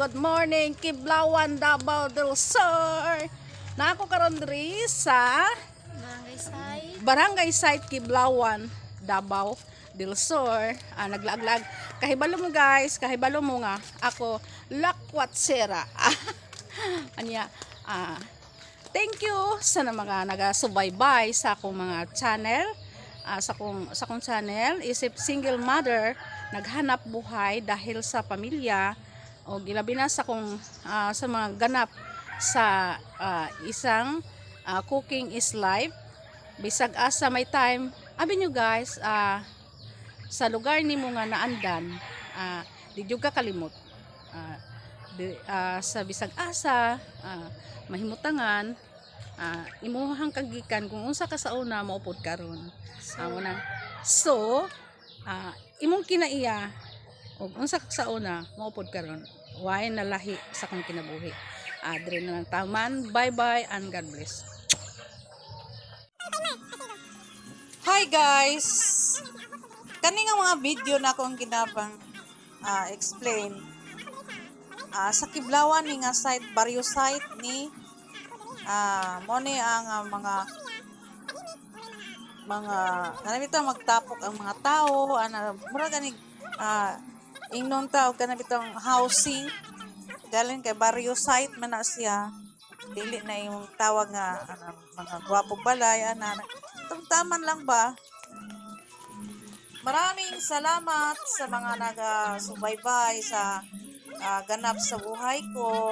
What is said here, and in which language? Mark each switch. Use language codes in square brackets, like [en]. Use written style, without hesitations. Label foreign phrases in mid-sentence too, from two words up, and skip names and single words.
[en] Good morning, [ceb] Kiblawan, Davao del Sur. Na ako karon diri sa Barangay Site Kiblawan, Davao del Sur. Naglaglag. Kahibalo mo guys, kahibalo mo nga ako lakwatsera. Anya, [en] thank you [ceb] sa mga nagasubaybay sa akong mga channel. Sa akong channel, isip single mother naghanap buhay dahil sa pamilya o gilabi na sa sa mga ganap sa isang [en] cooking is life. [ceb] Bisag asa may time abi nyo guys, sa lugar nimo nga naandan, di jud ka kalimot, sa bisag asa mahimutangan, imuhang kagikan kung unsa ka sa una maupod karon. So imong kinaiya ug unsa ka sa una maupod karon, way nalahi sa kong kinabuhi. Adre na lang taman. [en] Bye bye and God bless. [ceb] Hi guys, kani nga mga video na akong ginapang explain sa Kiblawan ni nga site, barrio site ni mo ni ang mga kanabito magtapok ang mga tao, mura gani ingnon tao kanabitong housing galing kay barrio site man na siya, dili na yung tawag nga mga gwapong balay taman lang ba. [tl] Maraming salamat sa mga nagasubaybay sa ganap sa buhay ko.